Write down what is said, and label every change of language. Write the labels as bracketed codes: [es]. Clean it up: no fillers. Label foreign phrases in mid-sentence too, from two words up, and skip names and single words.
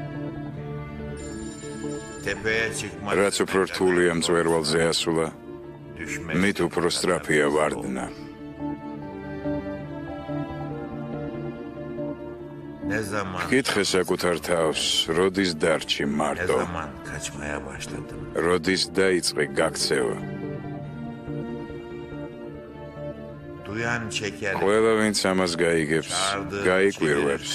[ka] რაც უფრო რთულია მწვერვალზე ასვლა, [tr] düşmesi. [ka] მით უფრო სწრაფია ვარდნა. [tr] Ne zaman, [ka] კითხე საკუთარ თავს, როდის დარჩი [tr] ne [ka] მარტო, [tr] zaman kaçmaya başladım? [ka] როდის დაიწყე გაქცევა. [tr] Duyan çeker, [ka] ყველა ვინც ამას გაიგებს, [tr] çağırdı, [ka] გაიკვირვებს.